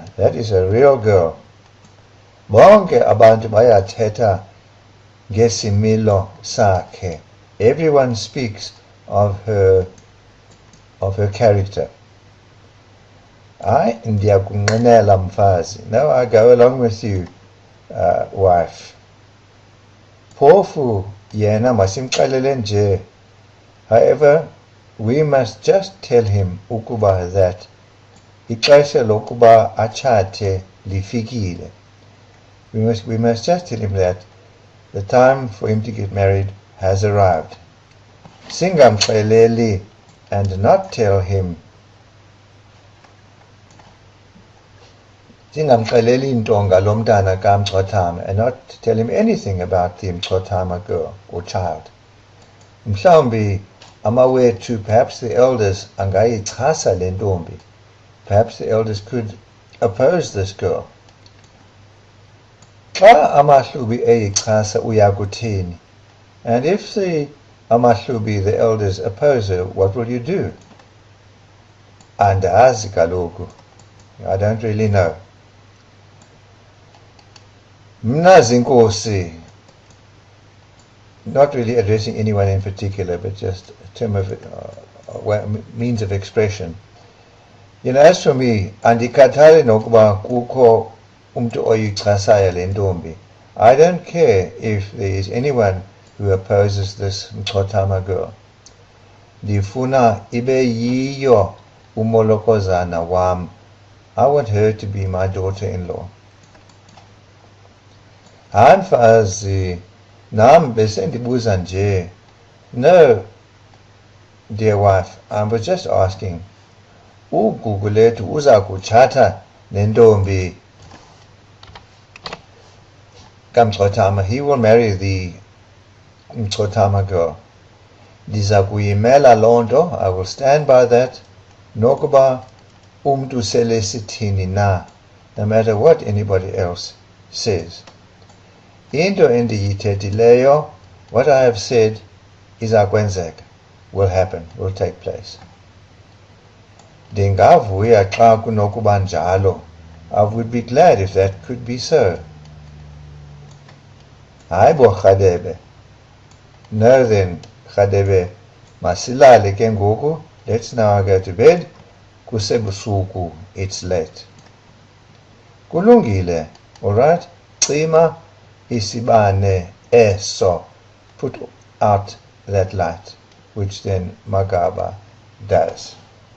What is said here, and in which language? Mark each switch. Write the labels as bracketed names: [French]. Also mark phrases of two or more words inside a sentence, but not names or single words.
[English] That is a real girl. [Xhosa] Bonke abantu bayathetha ngesimilo sakhe. [English] Everyone speaks of her character. [Xhosa] Ndiyakunqinela mfazi. [English] No, I go along with you, wife. [Xhosa] Phofu yena masimxelele nje. [English] However, we must just tell him ukuba that [Xhosa] ixesha lokuba atshate lifikile. [English] We must just tell him that the time for him to get married has arrived. Singamxeleli, and not tell him. [Xhosa] Singamxeleli nto ngalo mntana kaMxhothama, [English] and not tell him anything about the Mxhothama girl or child. [Xhosa] Mhlawumbi amawethu, [English] perhaps the elders [Xhosa] angayichasa le ntombi. [English] Perhaps the elders could oppose this girl. [Xhosa] Xa amahlubi eyichasa uyakuthini? [English] And if the amahlubi, the elders, oppose her, what will you do? [Xhosa] Andazi kaloku. [English] I don't really know. [Xhosa] Mna zinkosi. [English] Not really addressing anyone in particular, but just a term of means of expression. As for me, [Xhosa] andikhathali nokuba kukho umntu oyichasayo le ntombi. [English] I don't care if there is anyone who opposes this Mxhothama girl. [Xhosa] Ndifuna ibe yiyo umolokozana wam. [English] I want her to be my daughter-in-law. [Xhosa] Hayi mfazi, nam besendibuza nje. [English] No, dear wife, I was just asking, [Xhosa] uGugulethu uza kutshata nentombi kaMchotama. [English] He will marry the Mchotama girl. [Xhosa] Ndiza kuyimela loo nto. [English] I will stand by that. [Xhosa] Nokuba umntu sele sithini na, [English] no matter what anybody else says. [Xhosa] Into endiyithethileyo, [English] what I have said, [Xhosa] iza kwenzeka, [English] will happen, will take place. [Xhosa] Ndingavuya xa kunokuba njalo. [English] I would be glad if that could be so. [Xhosa] Hayi bo Rhadebe. [English] No then, [Xhosa] Rhadebe, masilale ke ngoku. [English] Let's now go to bed. Kusebusuku, it's late. Kulungile, all right? [Xhosa] Cima isibane eso. [English] Put out that light, which then Magaba does.